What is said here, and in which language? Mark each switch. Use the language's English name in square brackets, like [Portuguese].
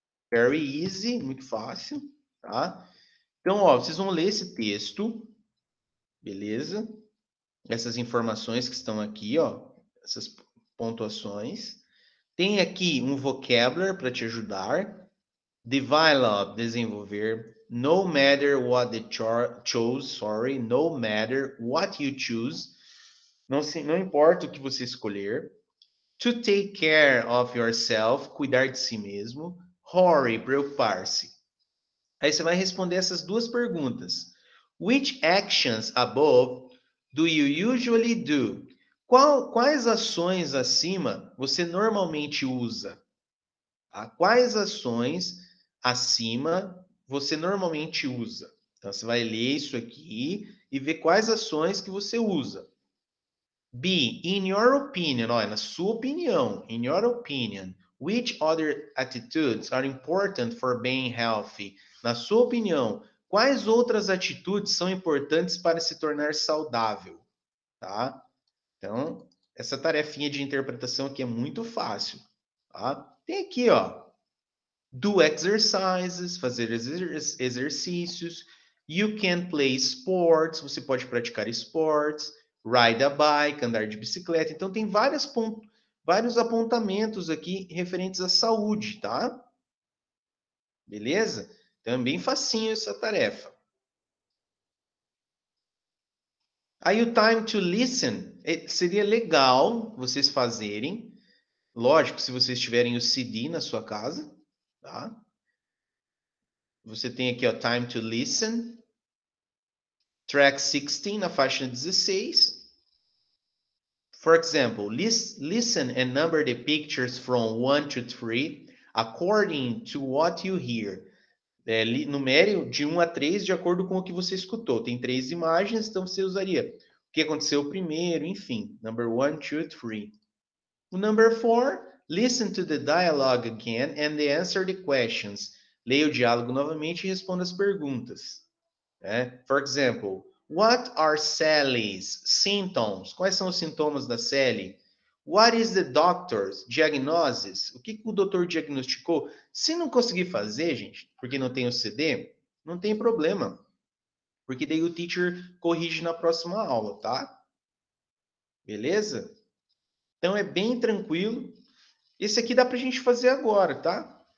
[English] Very easy, [Portuguese] muito fácil, tá? Então, ó, vocês vão ler esse texto, beleza? Essas informações que estão aqui, ó, essas pontuações. Tem aqui um vocabulary para te ajudar. [English] Develop, [Portuguese] desenvolver. [English] No matter what the chose, sorry, no matter what you choose. [Portuguese] Não importa o que você escolher. [English] To take care of yourself, [Portuguese] cuidar de si mesmo. Worry, preocupar-se. Aí você vai responder essas duas perguntas. [English] Which actions above do you usually do? [Portuguese] Quais ações acima você normalmente usa? Tá? Quais ações acima você normalmente usa? Então, você vai ler isso aqui e ver quais ações que você usa. [English] B, in your opinion, [Portuguese] ó, na sua opinião, [English] in your opinion, which other attitudes are important for being healthy? [Portuguese] Na sua opinião, quais outras atitudes são importantes para se tornar saudável? Tá? Então, essa tarefinha de interpretação aqui é muito fácil. Tá? Tem aqui, ó, [English] do exercises, [Portuguese] fazer exercícios. [English] You can play sports, [Portuguese] você pode praticar esportes. [English] Ride a bike, [Portuguese] andar de bicicleta. Então, tem vários apontamentos aqui referentes à saúde, tá? Beleza? Também facinho essa tarefa. Aí o [English] time to listen, [Portuguese] seria legal vocês fazerem. Lógico, se vocês tiverem o CD na sua casa, tá? Você tem aqui, ó, [English] time to listen. Track 16, [Portuguese] na faixa 16. [English] For example, listen and number the pictures from 1 to 3 according to what you hear. [Portuguese] Numere de 1 a 3 de acordo com o que você escutou. Tem 3 imagens, então você usaria o que aconteceu primeiro, enfim. [English] Number 1, 2, 3. O number 4, listen to the dialogue again and answer the questions. [Portuguese] Leia o diálogo novamente e responda as perguntas. [English] For example, what are Sally's symptoms? [Portuguese] Quais são os sintomas da Sally? [English] What is the doctor's diagnosis? [Portuguese] O que o doutor diagnosticou? Se não conseguir fazer, gente, porque não tem o CD, não tem problema. Porque daí o teacher corrige na próxima aula, tá? Beleza? Então é bem tranquilo. Esse aqui dá pra gente fazer agora, tá?